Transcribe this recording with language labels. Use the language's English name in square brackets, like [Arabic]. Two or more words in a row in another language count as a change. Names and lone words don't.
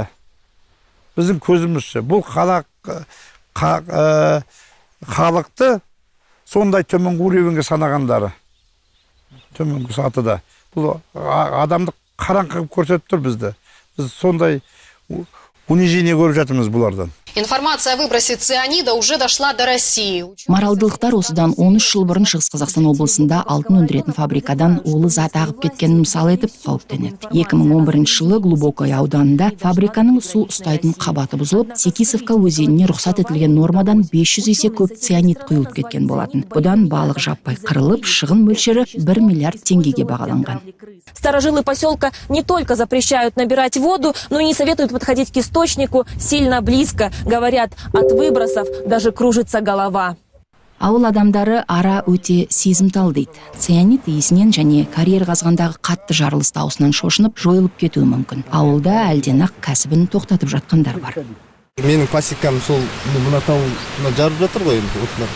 [Kazakh] Біздің көзімізше бұл халықты сондай төменгі уровеньге санағандары. Төменгі сатыда. Бұл адамды қараңғы көрсетіп тұр бізді. Біз сондай унижение көріп жатырмыз бұлардан. [Russian] Информация о выбросе цианида уже дошла до России. [Kazakh] Маралдылықтар осыдан 13 жыл бұрын Шығыс Қазақстан облысында алтын өндіретін фабрикадан улы зат ағып кеткенін мысал етіп қауіптенеді. 2011 жылы Глубокое ауданында фабриканың су ұстайтын қабаты бұзылып, Секисовка өзеніне рұқсат етілген нормадан 500 есе көп цианид құйылып кеткен болатын. Бұдан балық жаппай қырылып, шығын мөлшері 1 миллиард теңгеге бағаланған. [Russian] Старожилы поселка не только запрещают набирать воду, но и не советуют подходить к источнику сильно близко. Говорят, от выбросов даже кружится голова. [Kazakh] Ауыл адамдары ара өте сезімтал дейді. Цианид иісінен және карьер қазғандағы қатты жарылыс дауысынан шошынып, жойылып кетуі мүмкін. Ауылда әлден-ақ кәсібін тоқтатып жатқандар бар. Менің классикам сол мына тау жарып жатыр ғой енді отлар.